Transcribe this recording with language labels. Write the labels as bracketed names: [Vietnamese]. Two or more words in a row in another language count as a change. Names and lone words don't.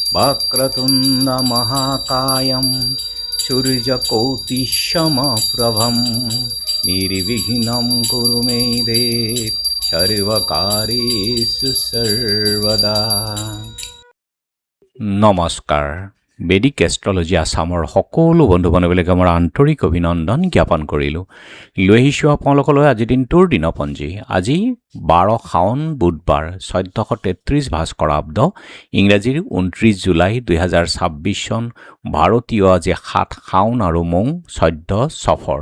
[Sanskrit] वक्रतुण्ड महाकायं सूर्यकोटिसमप्रभं निर्विघ्नं कुरु मे देव सर्वकार्येषु सर्वदा। [Assamese] নমস্কাৰ। বেদিক এষ্ট্ৰলজি আছামৰ সকলো বন্ধু বান্ধৱীলৈকে মোৰ আন্তৰিক অভিনন্দন জ্ঞাপন কৰিলোঁ। লৈ আহিছোঁ আপোনালোকলৈ আজিৰ দিনটোৰ দিনপঞ্জী। আজি 12 শাওন বুধবাৰ 1433 ভাস্কৰাব্দ, ইংৰাজীৰ 29 জুলাই 2026 চন, ভাৰতীয় আজি 7 শাওন আৰু মৌ 14 সফৰ।